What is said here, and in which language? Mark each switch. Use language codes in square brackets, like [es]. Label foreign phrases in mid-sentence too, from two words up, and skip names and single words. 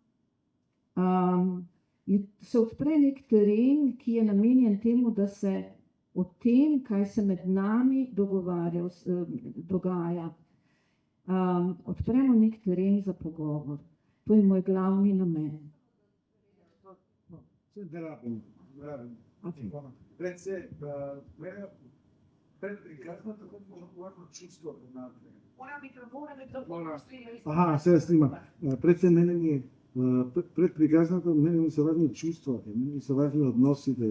[sl] se odpre nek teren, ki je namenjen temu, da se o tem, kaj se med nami dogaja, odpremo nek teren za pogovor. To je moj glavni namen. [mk] Aha, сега снима. Пред се мене ми е пред приказната, мене ми се важни чувствата, мене ми се важни односите.